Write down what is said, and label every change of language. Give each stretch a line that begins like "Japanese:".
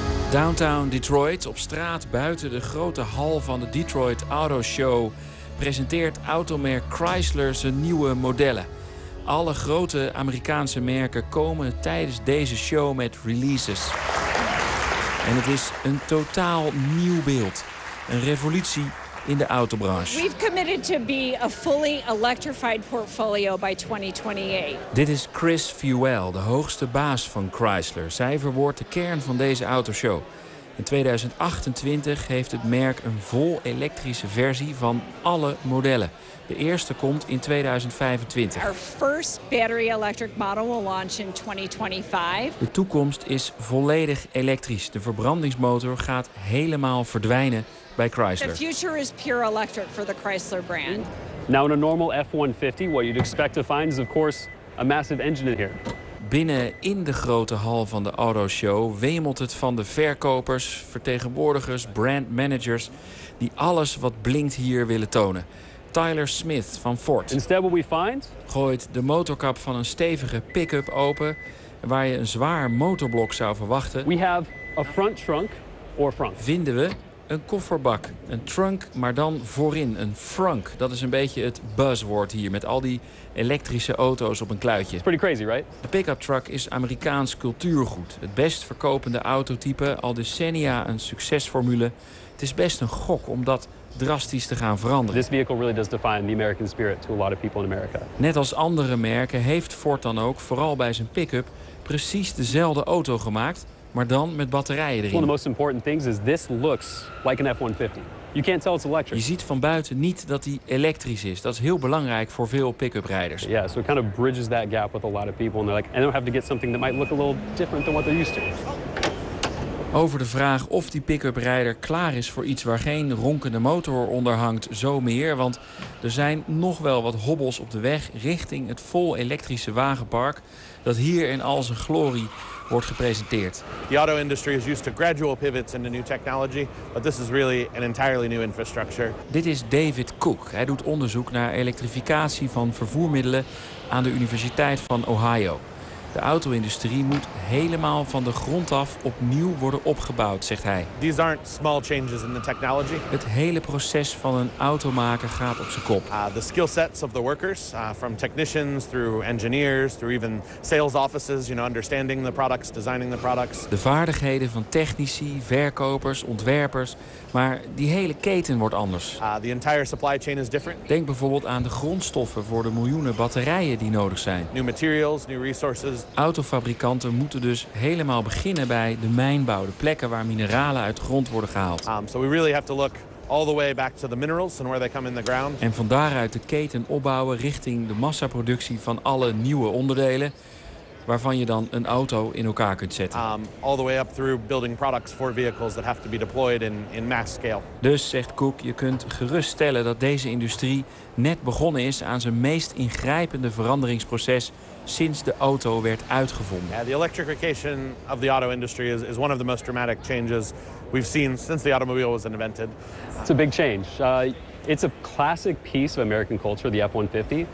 Dutch: Downtown Detroit, op straat buiten de grote hal van de Detroit Auto Show, presenteert automerk Chrysler zijn nieuwe modellen. Alle grote Amerikaanse merken komen tijdens deze show met releases. En het is een totaal nieuw beeld. Een revolutie in de autobranche.
English: We've committed to be a fully electrified portfolio by 2028.
Dutch: Dit is Chris Fuel, de hoogste baas van Chrysler. Zij verwoordt de kern van deze autoshow. In 2028 heeft het merk een vol elektrische versie van alle modellen. De eerste komt in 2025.
English: Our first battery electric model will launch in 2025.
Dutch: De toekomst is volledig elektrisch. De verbrandingsmotor gaat helemaal verdwijnen bij Chrysler.
English: The future is pure electric for the Chrysler brand. Now in a normal F-150, what you'd expect to find is of course a massive engine in here.
Dutch: Binnen in de grote hal van de autoshow wemelt het van de verkopers, vertegenwoordigers, brandmanagers die alles wat blinkt hier willen tonen. Tyler Smith van Ford.
English: Instead what we find?
Dutch: Gooit de motorkap van een stevige pick-up open waar je een zwaar motorblok zou verwachten.
English: We have a front trunk or front.
Dutch: Vinden we een kofferbak, een trunk, maar dan voorin, een frunk. Dat is een beetje het buzzword hier met al die elektrische auto's op een kluitje.
English: Pretty crazy, right?
Dutch: De pick-up truck is Amerikaans cultuurgoed. Het best verkopende autotype, al decennia een succesformule. Het is best een gok om dat drastisch te gaan veranderen.
English: This vehicle really does define the American spirit to a lot of people in America.
Dutch: Net als andere merken heeft Ford dan ook, vooral bij zijn pick-up, precies dezelfde auto gemaakt. Maar dan met batterijen erin.
English: One of the most important things is this looks like an F-150. You can't tell it's electric.
Dutch: Je ziet van buiten niet dat die elektrisch is. Dat is heel belangrijk voor veel pick-up rijders.
English: Yeah, so it kind of bridges that gap with a lot of people, and they're like, I don't have to get something that might look a little different than what they're used to.
Dutch: Over de vraag of die pick-up rijder klaar is voor iets waar geen ronkende motor onder hangt, zo meer. Want er zijn nog wel wat hobbels op de weg richting het vol elektrische wagenpark dat hier in al zijn glorie wordt gepresenteerd.
English: The auto industry is used to gradual pivots into new technology, but this is really an entirely new infrastructure.
Dutch: Dit is David Cook. Hij doet onderzoek naar elektrificatie van vervoermiddelen aan de Universiteit van Ohio. De auto-industrie moet helemaal van de grond af opnieuw worden opgebouwd, zegt hij.
English: These aren't small changes in the technology.
Dutch: Het hele proces van een auto maken gaat op zijn kop.
English: The skill sets of the workers, from technicians through engineers through even sales offices, you know, understanding the products, designing the products.
Dutch: De vaardigheden van technici, verkopers, ontwerpers, maar die hele keten wordt anders.
English: The entire supply chain is different.
Dutch: Denk bijvoorbeeld aan de grondstoffen voor de miljoenen batterijen die nodig zijn.
English: New materials, new resources.
Dutch: Autofabrikanten moeten dus helemaal beginnen bij de mijnbouw, de plekken waar mineralen uit de grond worden gehaald.
English: So we really have to look all the way back to the minerals and where they come in the ground.
Dutch: En van daaruit de keten opbouwen richting de massaproductie van alle nieuwe onderdelen, waarvan je dan een auto in elkaar kunt zetten.
English: All the way up through building products for vehicles that have to be deployed in mass scale.
Dutch: Dus zegt Cook, je kunt geruststellen dat deze industrie net begonnen is aan zijn meest ingrijpende veranderingsproces sinds de auto werd uitgevonden.
English: Yeah, the electrification of the auto industry is one of the most dramatic changes we've seen since the automobile was invented. It's a big change. It's a classic piece of American culture, the F-150.